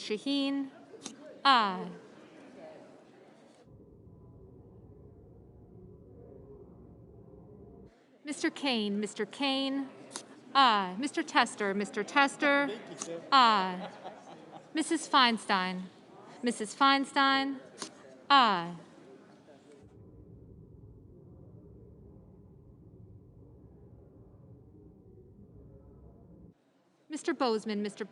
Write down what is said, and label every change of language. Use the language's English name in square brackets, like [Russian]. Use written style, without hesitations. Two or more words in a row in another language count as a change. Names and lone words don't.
[English] Shaheen, aye. Mr. Kane, Mr. Kane, aye. Mr. Tester, Mr. Tester, aye. Mrs. Feinstein, Mrs. Feinstein, aye. Mr. Bozeman, Mr.